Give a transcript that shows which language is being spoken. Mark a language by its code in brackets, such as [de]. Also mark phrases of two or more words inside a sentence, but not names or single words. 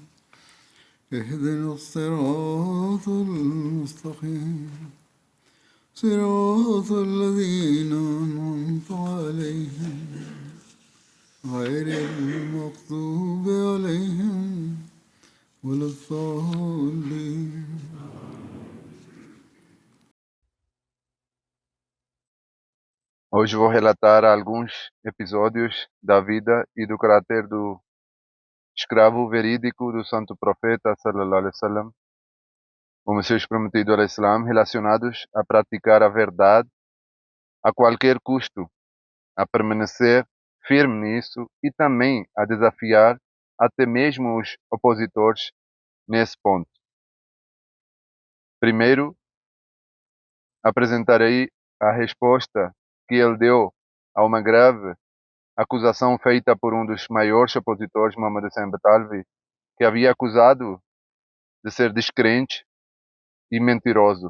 [ar] اهدنا الصراط المستقيم صراط الذين أنعمت عليهم غير المغضوب عليهم ولا الضالين. [pt] Hoje vou relatar alguns episódios da vida e do caráter do escravo verídico do Santo Profeta [ar] صلى الله عليه وسلم, [pt] o Messias prometido ao Islã, relacionados a praticar a verdade a qualquer custo, a permanecer firme nisso e também a desafiar até mesmo os opositores nesse ponto. Primeiro, apresentarei a resposta que ele deu a uma grave acusação feita por um dos maiores opositores, Muhammad Hussein Batalvi, que havia acusado de ser descrente e mentiroso.